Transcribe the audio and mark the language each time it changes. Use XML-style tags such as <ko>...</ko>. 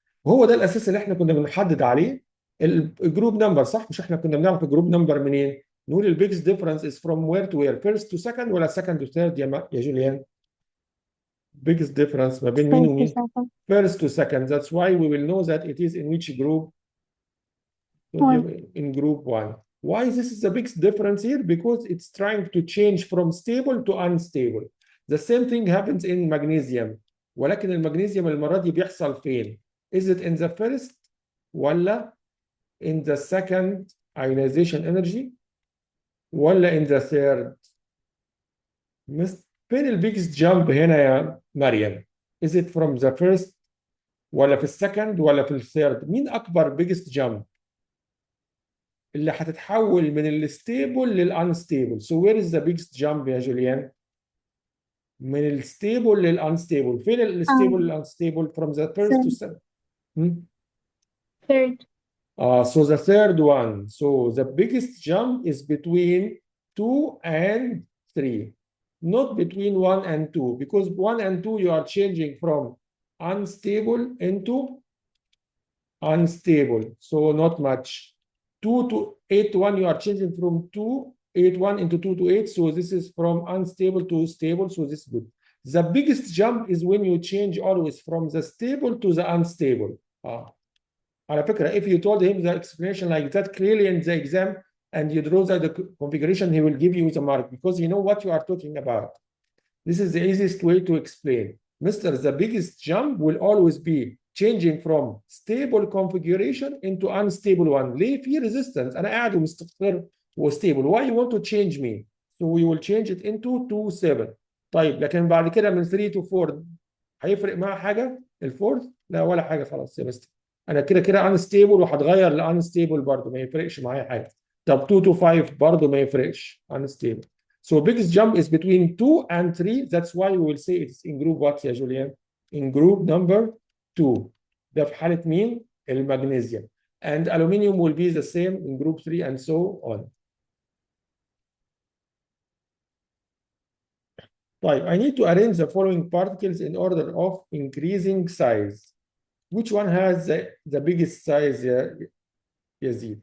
<ar>وهو ده الاساس اللي احنا كنا بنحدد عليه الجروب نمبر، صح؟ مش احنا كنا بنعرف الجروب نمبر منين؟</ar> <en>نقول البيجست difference is from where to where, first to second ولا second to third يا جوليان؟ biggest difference</en> <ar>ما بين مين ومين؟</ar> <en>First to second. That's why we will know that it is in which group? Sodium in group 1. Why this is the biggest difference here? Because it's trying to change from stable to unstable. The same thing happens in magnesium.</en> <ar>ولكن المغنيسيوم المرة دي بيحصل فين؟</ar> <en>Is it in the first</en> <ar>ولا in the second ionization energy ولا in the third؟ فين البيجست جامب هنا يا مريم؟</ar> <en>Is it from the first</en> <ar>ولا في السكند ولا في الثيرد؟ مين أكبر بيجست جامب؟ اللي هتتحول من الستيبل للانستيبل.</ar> <en>So where is the biggest jump</en> <ar>يا جوليان؟ من الستيبل للانستيبل. فين الستيبل للانستيبل؟</ar> <en>From the first to second. Third. So the third one. So the biggest jump is between 2 and 3, not between 1 and 2, because 1 and 2 you are changing from unstable into unstable, so not much. 2 to 8 to 1 you are changing from 2 8 1 into 2 to 8, so this is from unstable to stable, so this is good. The biggest jump is when you change always from the stable to the unstable.</en> <ar>على فكرة,</ar> <en>if you told him the explanation like that clearly in the exam and you draw the configuration, he will give you the mark because you know what you are talking about. This is the easiest way to explain. Mister, the biggest jump will always be changing from stable configuration into unstable one.</en> <ar>ليه في resistance؟ أنا قاعد ومستقر وstable.</ar> <en>Why you want to change me? So we will change it into 2 7.</en> <ar>طيب لكن بعد كده من</ar> <en>3 to 4</en> <ar>هيفرق معاه حاجة؟ الفورث؟ لا ولا حاجة خلاص يا مستر. أنا كده</ar> <en>unstable</en> <ar>وهتغير ل unstable برضه ما يفرقش معايا حاجة. طب 2 to 5 برضه ما يفرقش unstable.</ar> <en>So biggest jump is between 2 and 3. That's why we will say it's in group what</en> <ar>يا جوليان?</ar> <en>In group number 2.</en> <ar>ده في حالة مين؟ المغنيسيوم.</ar> <en>And aluminium will be the same in group 3 and so on.</en> <ar>طيب,</ar> <en>I need to arrange the following particles in order of increasing size. Which one has the biggest size, Yazid?</en>